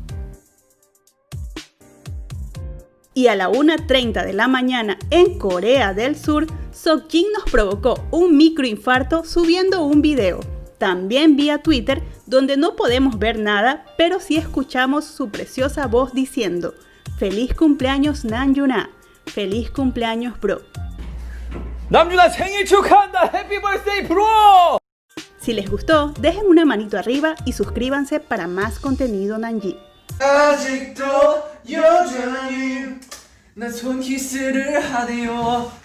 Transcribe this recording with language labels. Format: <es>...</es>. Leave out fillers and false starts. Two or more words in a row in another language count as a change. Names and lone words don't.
<es>Y a la 1:30 de la mañana en Corea del Sur, Seokjin nos provocó un microinfarto subiendo un video, también vía Twitter, donde no podemos ver nada, pero sí escuchamos su preciosa voz diciendo: "Feliz cumpleaños Namjoon, feliz cumpleaños bro".</es> <ko>남준아 생일 축하한다.</ko> <en>Happy birthday, bro.</en> <es>Si les gustó, dejen una manito arriba y suscríbanse para más contenido Namjin.</es> <ko>아직도 여전히 나 손키스를 하네요.</ko>